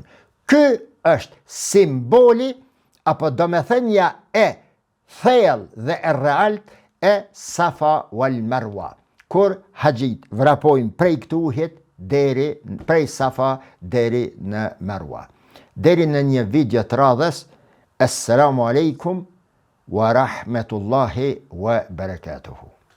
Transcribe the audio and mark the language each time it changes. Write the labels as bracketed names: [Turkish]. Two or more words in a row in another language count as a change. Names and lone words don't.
[Albanian] Ky është simboli apo domethënia e thellë dhe e realt e Safa wal Marwa, kur haxhit vrapojnë prej këtuhit prej Safa deri në Marwa. Deri në një video të radhës, [Arabic] السلام عليكم ورحمة الله وبركاته.